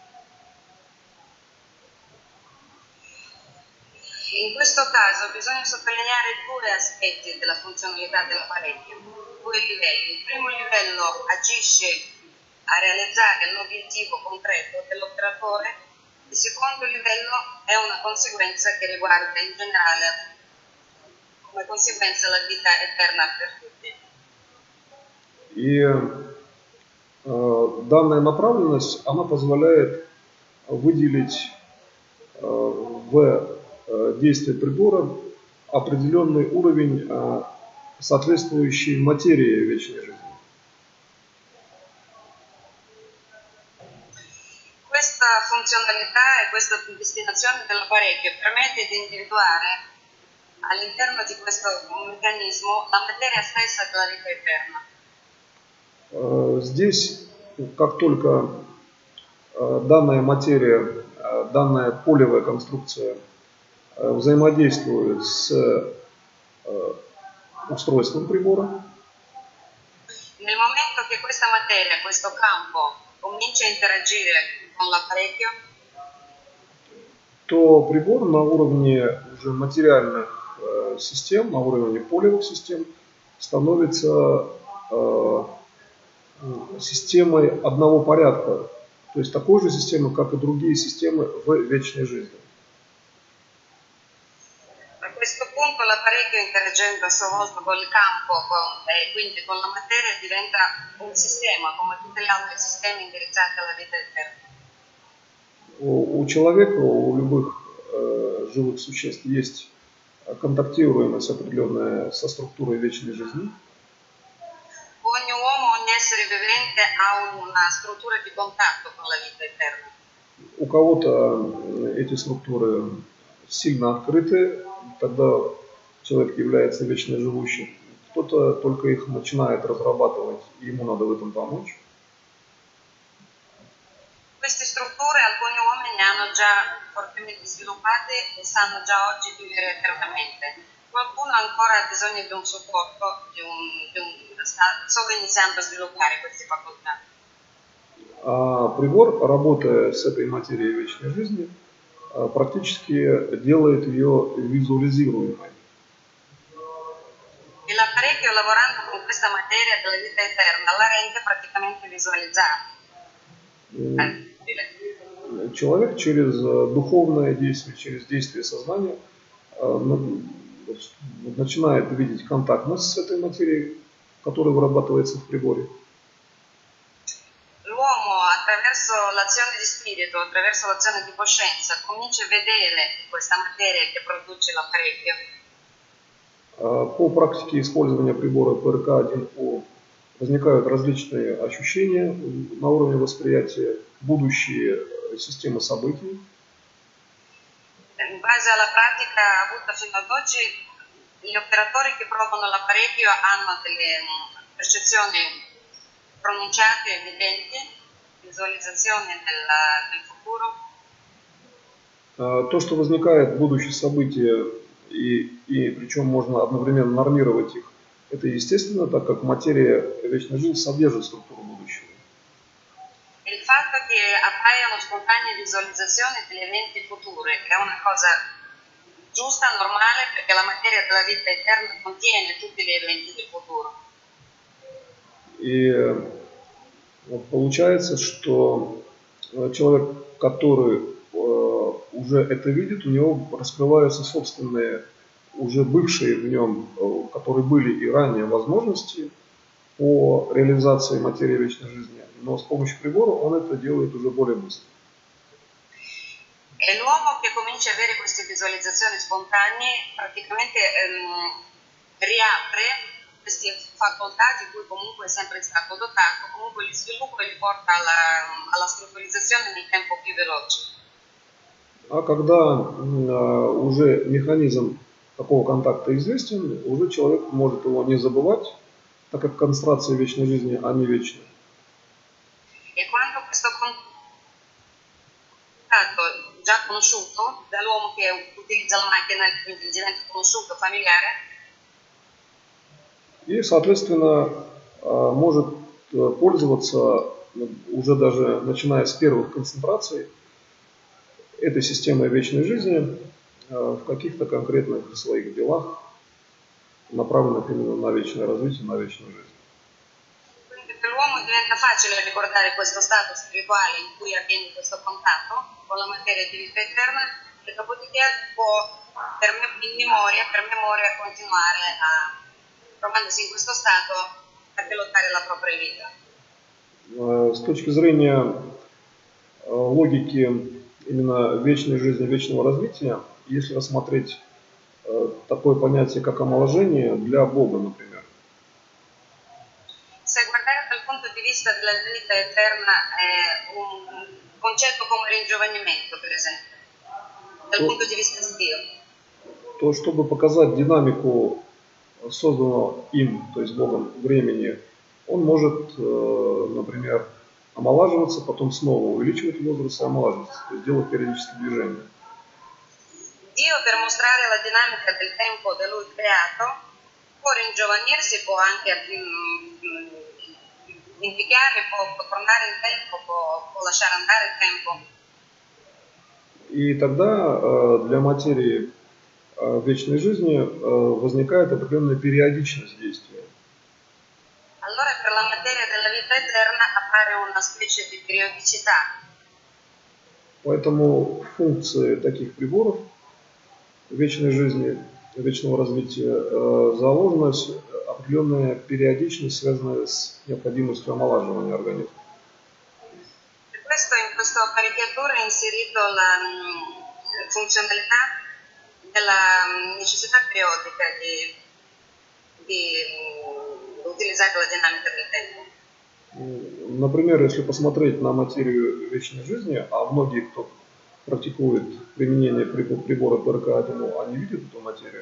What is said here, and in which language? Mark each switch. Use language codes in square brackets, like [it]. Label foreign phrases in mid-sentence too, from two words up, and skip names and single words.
[it] In questo caso bisogna sottolineare due aspetti della funzionalità dell'apparecchio, due livelli. Il primo livello agisce a realizzare l'obiettivo concreto dell'operatore, il secondo livello è una conseguenza che riguarda in generale come conseguenza la vita eterna per tutti. [ru] И данная направленность, она позволяет выделить в действие прибора определенный уровень соответствующей материи вечной жизни. [it] Questa funzionalità e questa destinazione dell'apparecchio permette di individuare all'interno di questo meccanismo la materia stessa della vita eterna. [ru] Здесь, как только данная материя, данная полевая конструкция взаимодействует с устройством прибора, [it] nel momento che questa materia, questo campo comincia a interagire con l'apparecchio, [ru] то прибор на уровне уже материальных систем, на уровне полевых систем становится системой одного порядка, то есть такой же системой, как и другие системы в вечной жизни. [it] A questo punto l'apparecchio, interagendo a sua volta con il campo e quindi con la materia, diventa un sistema come tutti gli altri sistemi indirizzati alla vita eterna. [ru] У человека, у любых живых существ есть контактируемость определенная со структурой вечной жизни. [it] Ogni uomo, ogni essere vivente ha una struttura di contatto con la vita eterna. [ru] У кого-то эти структуры сильно открыты, тогда человек является вечно живущим. Кто-то только их начинает разрабатывать, и ему надо в этом помочь. [it] Queste strutture alcuni uomini hanno già fortemente sviluppate e sanno già oggi vivere eternamente. qualcuno ancora ha bisogno di un supporto, sta solo iniziando a sviluppare queste facoltà. [ru] А прибор, работая с этой материей вечной жизни, практически делает ее визуализируемой. [it] E l'apparecchio, lavorando con questa materia della vita eterna, la rende praticamente visualizzabile. [ru] Человек через духовное действие, через действие сознания начинает видеть контактность с этой материей, которая вырабатывается в приборе. [it] L'uomo, attraverso l'azione di spirito, attraverso l'azione di coscienza, comincia a vedere questa materia che produce l'apparecchio. [ru] По практике использования прибора ПРК-1О возникают различные ощущения на уровне восприятия, будущие системы событий. [it] In base alla pratica avuta fino ad oggi, gli operatori che provano l'apparecchio hanno delle percezioni pronunciate e evidenti, visualizzazioni del futuro. [ru] То, что возникает будущие события, и причем можно одновременно нормировать их, это естественно, так как материя вечной жизни содержит структуру будущего. [it] Il fatto che appaiano spontanee visualizzazioni degli eventi futuri è una cosa giusta, normale, perché la materia della vita eterna contiene tutti gli eventi del futuro. [ru] И получается, что человек, который уже это видит, у него раскрываются собственные, уже бывшие в нем, которые были и ранее возможности по реализации материи вечной жизни, но с помощью прибора он это делает уже более быстро. [it] E l'uomo che comincia a avere queste visualizzazioni spontanee praticamente riapre queste facoltà di cui comunque è sempre stato dotato, comunque li sviluppa e li porta alla strutturizzazione nel tempo più veloce. [ru] А когда уже meccanism такого контакта известен, уже человек может его не забывать, так как концентрация вечной жизни, они вечны. [it] E quando questo contatto già conosciuto dall'uomo che utilizza la macchina, quindi diventa conosciuto, familiare, [ru] и, соответственно, может пользоваться уже даже начиная с первых концентраций этой системой вечной жизни в каких-то конкретных своих делах, направленных именно на вечное развитие, на вечную жизнь. [it] Quindi per l'uomo diventa facile ricordare questo stato spirituale in cui avviene questo contatto con la materia di vita eterna e dopodiché può in memoria continuare trovandosi in questo stato a pilottare la propria vita. [ru] С точки зрения логики именно вечной жизни, вечного развития, если рассмотреть такое понятие, как омоложение для Бога, например. [it] Se guardare dal punto di vista della vita eterna è un concetto come ringiovanimento, per esempio, dal punto di vista di Dio. [ru] То, чтобы показать динамику созданного им, то есть Богом, времени, он может, например, омолаживаться, потом снова увеличивать возраст и омолаживаться, то есть делать периодические движения. [it] Dio, per mostrare la dinamica del tempo da lui creato, può ringiovanirsi, può anche invecchiare, può tornare in tempo, può lasciare andare il tempo. [ru] И тогда для материи вечной жизни возникает определенная периодичность действия. [it] Allora per la materia della vita eterna appare una specie di periodicità. [ru] Поэтому функции таких приборов вечной жизни, вечного развития заложена определенная периодичность, связанная с необходимостью омолаживания организма. [it] Per questo in questa apparecchiatura è inserito la funzionalità della necessità periodica di utilizzare la dinamica del tempo. [ru] Например, если посмотреть на материю вечной жизни, а многие, кто практикует применение прибора ПРК-1, они видят эту материю.